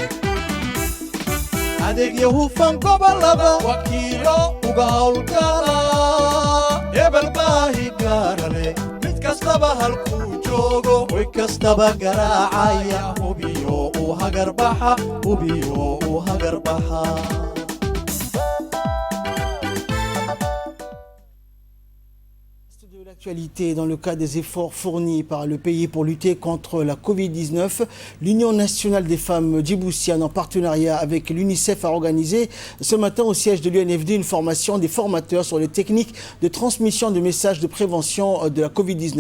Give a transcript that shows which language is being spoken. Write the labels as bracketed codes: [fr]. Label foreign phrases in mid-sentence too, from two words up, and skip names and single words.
[so] adeegyo hufan gobolada wakiilo uga howlgala hebel baahi gaara leh mid kastaba halkuu joogo way kastaba garaacaya hubiyo uu hagarbaxa [fr] L'actualité dans le cadre des efforts fournis par le pays pour lutter contre la Covid-19, l'Union nationale des femmes djiboutiennes en partenariat avec l'UNICEF a organisé ce matin au siège de l'UNFD une formation des formateurs sur les techniques de transmission de messages de prévention de la Covid-19.